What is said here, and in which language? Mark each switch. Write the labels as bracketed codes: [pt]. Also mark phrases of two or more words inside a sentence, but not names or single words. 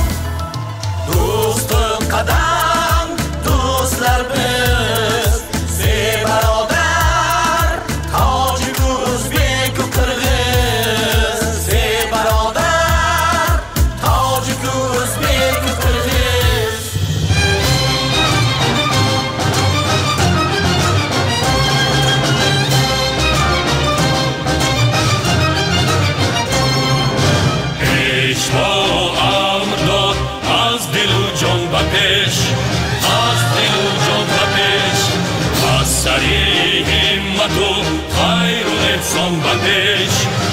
[uz] Do'stim qadam, do'stlar biz, [tg] ey barodar, [uz] Tojik, O'zbek, Qirg'iz. [tg] Ey barodar, [uz] Tojik, O'zbek, Qirg'iz. [fa] عشق و امر داد از دل و جان و پیش، از دل و جان و پیش، از سری همت و خیر و احسان و پیش.